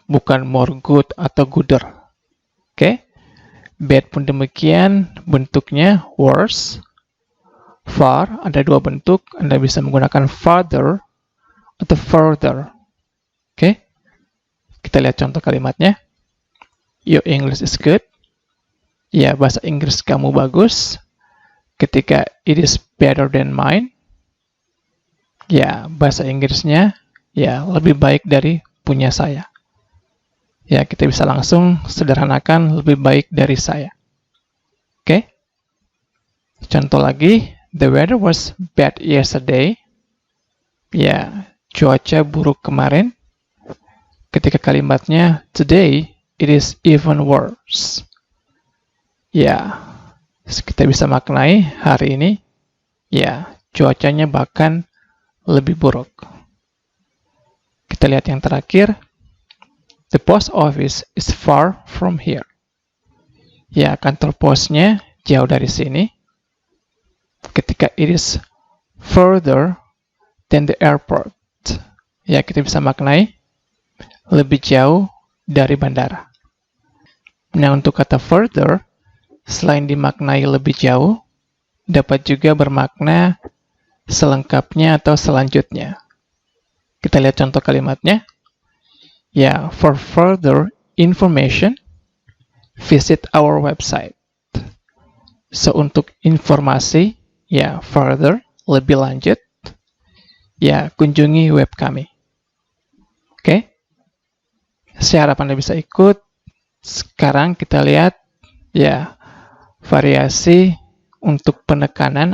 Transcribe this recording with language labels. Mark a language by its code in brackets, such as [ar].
[id] Bukan more good atau gooder. Oke? Bad pun demikian, bentuknya worse. Far, ada dua bentuk. Anda bisa menggunakan farther atau further. Oke? Kita lihat contoh kalimatnya. [en] Your English is good. [id] Ya, bahasa Inggris kamu bagus. [en] Ketika it is better than mine. [id] Ya, bahasa Inggrisnya ya lebih baik dari punya saya. Ya, kita bisa langsung sederhanakan lebih baik dari saya. Oke? Contoh lagi, [en] the weather was bad yesterday. [id] Ya, cuaca buruk kemarin. Ketika kalimatnya [en] today, it is even worse. [id] Ya, kita bisa maknai hari ini, ya, cuacanya bahkan lebih buruk. Kita lihat yang terakhir. [en] The post office is far from here. [id] Ya, kantor posnya jauh dari sini. [en] Ketika it is further than the airport. [id] Ya, kita bisa maknai lebih jauh dari bandara. Nah, untuk kata further, selain dimaknai lebih jauh, dapat juga bermakna selengkapnya atau selanjutnya. Kita lihat contoh kalimatnya. [en] Ya, for further information, visit our website. [id] So, untuk informasi, ya, further, lebih lanjut, ya, kunjungi web kami. Oke? Saya harap Anda bisa ikut. Sekarang kita lihat, ya, variasi untuk penekanan.